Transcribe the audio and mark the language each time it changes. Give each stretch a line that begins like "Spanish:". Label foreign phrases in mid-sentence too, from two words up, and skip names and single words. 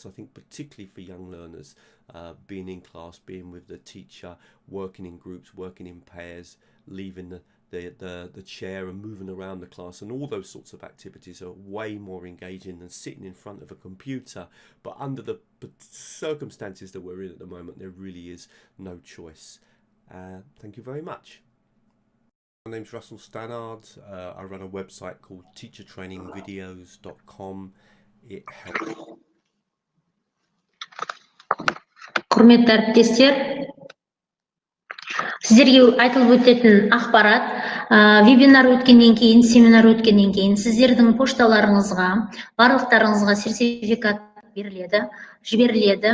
English: I think particularly for young learners, being in class, being with the teacher, working in groups, working in pairs, leaving the chair and moving around the class, and all those sorts of activities are way more engaging than sitting in front of a computer. But under the circumstances that we're in at the moment, there really is no choice. Thank you very much. My name's Russell Stannard. I run a website called teachertrainingvideos.com. It helps.
Kazakh: Құрметті әріптестер, сіздерге айтылып өтетін ақпарат, вебинар өткеннен кейін, семинар өткеннен кейін сіздердің пошталарыңызға, барлықтарыңызға сертификат жіберіледі.